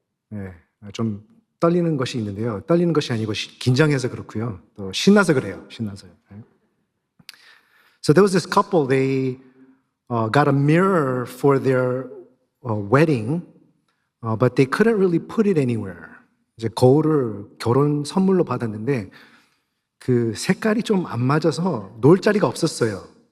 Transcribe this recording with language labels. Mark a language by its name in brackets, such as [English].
[Korean] 네, 좀 떨리는 것이 있는데요. 떨리는 것이 아니고 긴장해서 그렇고요. 또 신나서 그래요. 신나서요. [English] So there was this couple. They got a mirror for their wedding, but they couldn't really put it anywhere. [Korean] 이제 거울을 결혼 선물로 받았는데 그 색깔이 좀 안 맞아서 놓을 자리가 없었어요.